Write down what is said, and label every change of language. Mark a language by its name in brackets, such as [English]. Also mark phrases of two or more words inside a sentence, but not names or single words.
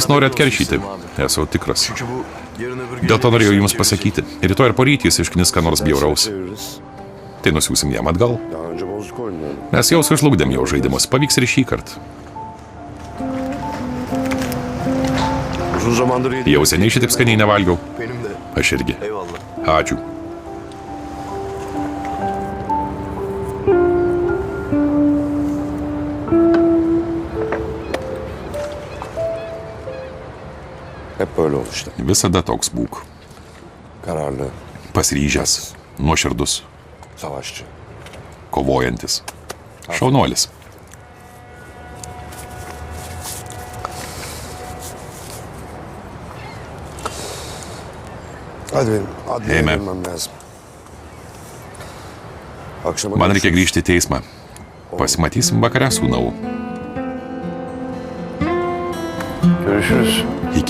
[Lithuanian] Jis nori [Turkish] haberin olsun [Lithuanian] atkeršyti. [Turkish] istedim abi. [Lithuanian] Esu tikras. [Turkish] Çünkü bu yarın öbür gün... [Lithuanian] Dėl to norėjau jums [Turkish] gelecek. [Lithuanian] pasakyti. Rytoj ar poryt jis išknis ką nors bjauraus. [Turkish] Çeviririz. [Lithuanian] Tai nusiųsim jam atgal. [Turkish] Daha önce bozuk oynayalım. [Lithuanian] Mes jau sužlugdėm jo žaidimus. Pavyks ir šį kartą. [Turkish] Uzun zamandır yedim. [Lithuanian] Jau seniai šitaip skaniai nevalgiau. [Turkish] Benim de. [Lithuanian] Aš irgi. [Turkish] Eyvallah. [Lithuanian] Ačiū. [Turkish] Hep böyle ol işte. [Lithuanian] Visada toks būk. [Turkish] Kararlı, [Lithuanian] Pasiryžęs, nuoširdus, [Turkish] savaşçı. [Lithuanian] kovojantis. Šaunuolis. [Turkish] Hadi benim adliyeye Hemen. dönmem lazım. Akşama [Lithuanian] Man reikia [Turkish] görüşürüz. [Lithuanian] grįžti į teismą. Pasimatysim vakare, sūnau. [Turkish] Görüşürüz. [Lithuanian] Iki.